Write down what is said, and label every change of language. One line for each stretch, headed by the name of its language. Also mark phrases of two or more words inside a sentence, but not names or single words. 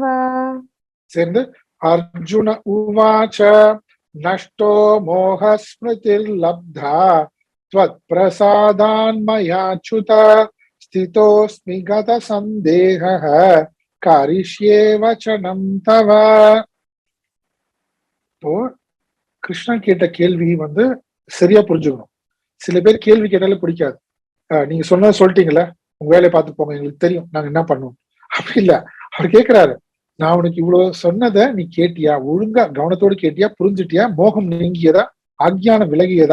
Sanskrit: சேர்ந்து अर्जुन उवाच नष्टो मोह स्मृतिर्लब्धा त्वत्प्रसादान्मयाच्युत स्थितोऽस्मि गत सन्देहः करिष्ये वचनं तव.
Tamil: இப்போ கிருஷ்ணன் கேட்ட கேள்வி சரியா புரிஞ்சுக்கணும். சில பேர் கேள்வி கேட்டாலே பிடிக்காது. நீங்க சொன்னதை சொல்லிட்டீங்கல்ல, உங்க வேலையை பார்த்து போங்க, எங்களுக்கு தெரியும் நாங்க என்ன பண்ணுவோம். அப்படி இல்ல, அவர் கேட்கிறாரு, நான் உனக்கு இவ்வளவு சொன்னதை நீ கேட்டியா, ஒழுங்கா கவனத்தோடு கேட்டியா, புரிஞ்சுட்டியா, மோகம் நீங்கியதா, அஞ்ஞானம் விலகியதா?